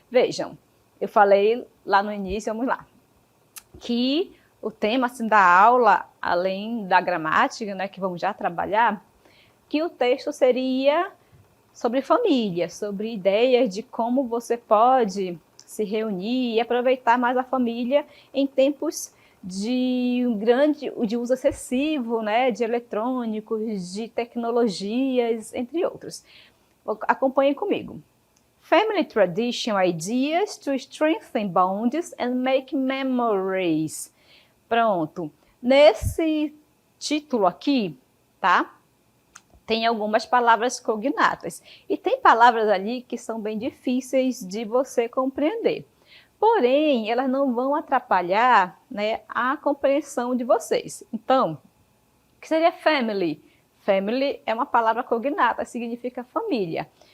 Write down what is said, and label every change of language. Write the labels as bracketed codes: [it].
[pt] Vejam, eu falei lá no início, vamos lá, que o tema assim, da aula, além da gramática, né, que vamos já trabalhar, que o texto seria sobre família, sobre ideias de como você pode se reunir e aproveitar mais a família em tempos de uso excessivo, né, de eletrônicos, de tecnologias, entre outros. Acompanhem comigo. [en] Family tradition ideas to strengthen bonds and make memories. [pt] Pronto. Nesse título aqui, tá? Tem algumas palavras cognatas. E tem palavras ali que são bem difíceis de você compreender. Porém, elas não vão atrapalhar, né, a compreensão de vocês. Então, o que seria family? Family é uma palavra cognata, significa família.